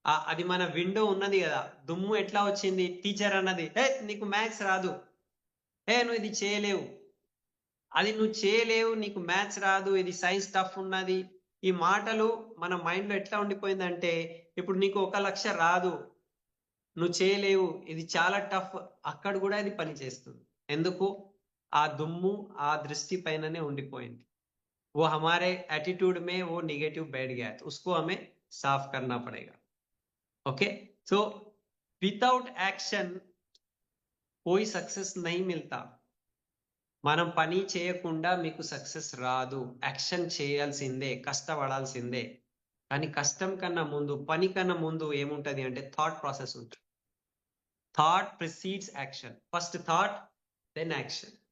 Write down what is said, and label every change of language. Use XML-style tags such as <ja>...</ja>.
<te>అది మన విండో ఉన్నది కదా, దుమ్ము ఎట్లా వచ్చింది, టీచర్ అన్నది నీకు మ్యాథ్స్ రాదు, నువ్వు ఇది చేయలేవు, అది నువ్వు చేయలేవు, నీకు మ్యాథ్స్ రాదు, ఇది సైన్స్ టఫ్ ఉన్నది. ఈ మాటలు మన మైండ్ లో ఎట్లా ఉండిపోయిందంటే, ఇప్పుడు నీకు 1 లక్ష రాదు, నువ్వు చేయలేవు, ఇది చాలా టఫ్, అక్కడ కూడా ఇది పని చేస్తుంది. ఎందుకు? ఆ దుమ్ము ఆ దృష్టి పైననే ఉండిపోయింది.</te> <hi>वो हमारे एटीट्यूड में वो निगेटिव बैठ गया है, तो उसको हमें साफ करना पड़ेगा. ओके, सो विदाउट एक्शन कोई सक्सेस नहीं मिलता.</hi> <te>మనం పని చేయకుండా మీకు సక్సెస్ రాదు, యాక్షన్ చేయాల్సిందే, కష్టపడాల్సిందే. కానీ కష్టం కన్నా ముందు, పని కన్నా ముందు ఏముంటది అంటే థాట్ ప్రాసెస్ ఉంటుంది.</te> <en>Thought precedes action. First thought, then action.</en>